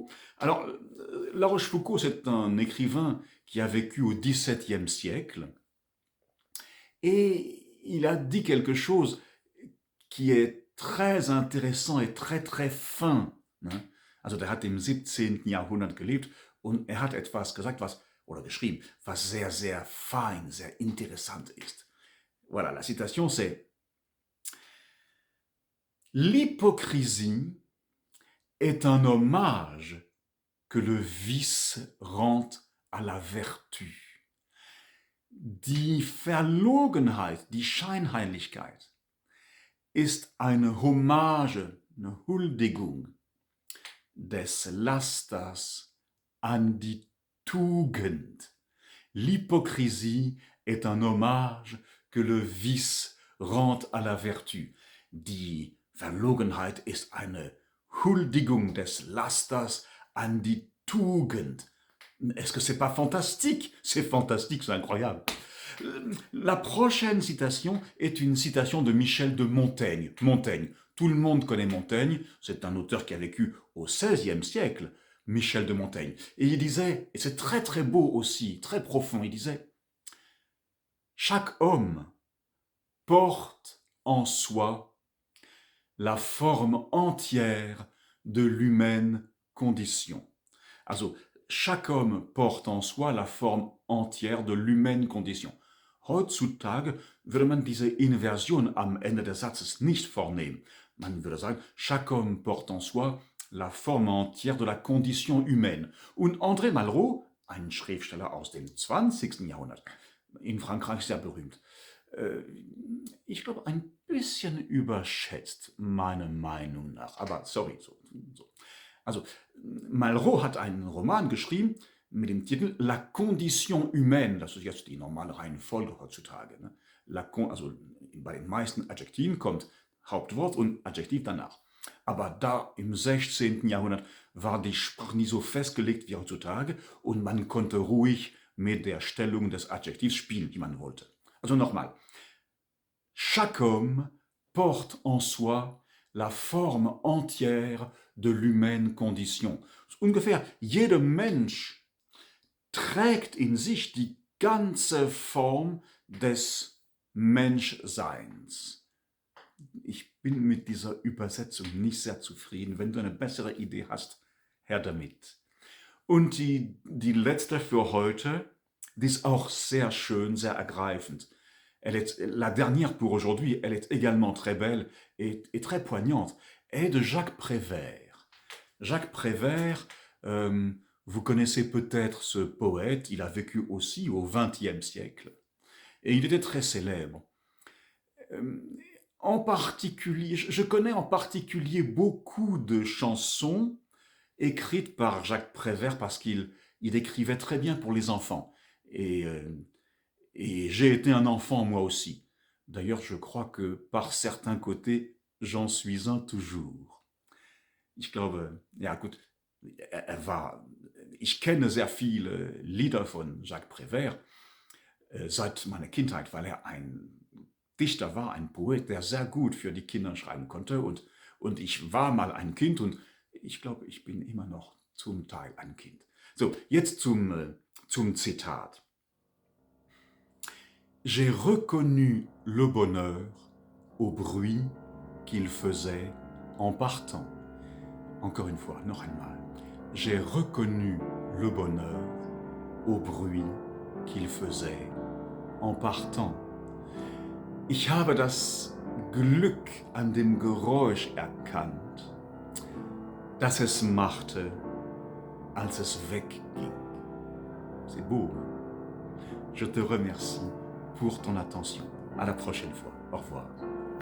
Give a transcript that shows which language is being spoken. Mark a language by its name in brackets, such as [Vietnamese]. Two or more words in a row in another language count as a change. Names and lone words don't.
[French] Alors, La Rochefoucauld, c'est un écrivain qui a vécu au XVIIe siècle, et il a dit quelque chose qui est très intéressant et très très fin. [German] Also der hat im 17. Jahrhundert gelebt und hat etwas gesagt, geschrieben, was sehr, sehr fein, sehr interessant ist. [French] Voilà, la citation c'est: L'hypocrisie est un hommage que le vice rend à la Vertu. [German] Die Verlogenheit, die Scheinheiligkeit ist eine Hommage, eine Huldigung des Lasters an die Tugend. [French] L'hypocrisie est un hommage que le vice rend à la Vertu. [German] Die Verlogenheit ist eine Huldigung des Lasters an die Tugend. [French] Est-ce que c'est pas fantastique? C'est fantastique, c'est incroyable. La prochaine citation est une citation de Michel de Montaigne. Montaigne, tout le monde connaît Montaigne, c'est un auteur qui a vécu au XVIe siècle, Michel de Montaigne. Et il disait, et c'est très très beau aussi, très profond, il disait: chaque homme porte en soi la forme entière de l'humaine condition. Also, chaque homme porte en soi la forme entière de l'humaine condition. [German] Heutzutage würde man diese Inversion am Ende des Satzes nicht vornehmen. Man würde sagen, [French] chaque homme porte en soi la forme entière de la condition humaine. [German] Und André Malraux, ein Schriftsteller aus dem 20. Jahrhundert, in Frankreich sehr berühmt, ich glaube, ein bisschen überschätzt, meiner Meinung nach. Aber sorry. So. Also, Malraux hat einen Roman geschrieben mit dem Titel La Condition humaine. Das ist jetzt die normale Reihenfolge heutzutage. Ne? Also bei den meisten Adjektiven kommt Hauptwort und Adjektiv danach. Aber da im 16. Jahrhundert war die Sprache nie so festgelegt wie heutzutage und man konnte ruhig mit der Stellung des Adjektivs spielen, wie man wollte. Also nochmal. [French] Chaque homme porte en soi la forme entière de l'humaine condition. [German] Ungefähr jeder Mensch trägt in sich die ganze Form des Menschseins. Ich bin mit dieser Übersetzung nicht sehr zufrieden. Wenn du eine bessere Idee hast, her damit. Und die letzte für heute, die ist auch sehr schön, sehr ergreifend. [French] La dernière pour aujourd'hui, elle est également très belle et très poignante. Elle est de Jacques Prévert. Jacques Prévert, vous connaissez peut-être ce poète, il a vécu aussi au XXe siècle. Et il était très célèbre. En particulier, je connais en particulier beaucoup de chansons écrites par Jacques Prévert parce qu'il écrivait très bien pour les enfants. Et j'ai été un enfant moi aussi. D'ailleurs, je crois que par certains côtés, j'en suis un toujours. [German] Ich glaube, ja gut, ich kenne sehr viele Lieder von Jacques Prévert seit meiner Kindheit, weil er ein Dichter war, ein Poet, der sehr gut für die Kinder schreiben konnte. Und ich war mal ein Kind und ich glaube, ich bin immer noch zum Teil ein Kind. So, jetzt zum Zitat. [French] J'ai reconnu le bonheur au bruit qu'il faisait en partant. Encore une fois, [German] noch einmal. [French] J'ai reconnu le bonheur au bruit qu'il faisait en partant. [German] Ich habe das Glück an dem Geräusch erkannt, das es machte, als es wegging. [French] C'est beau. Je te remercie pour ton attention. À la prochaine fois. Au revoir.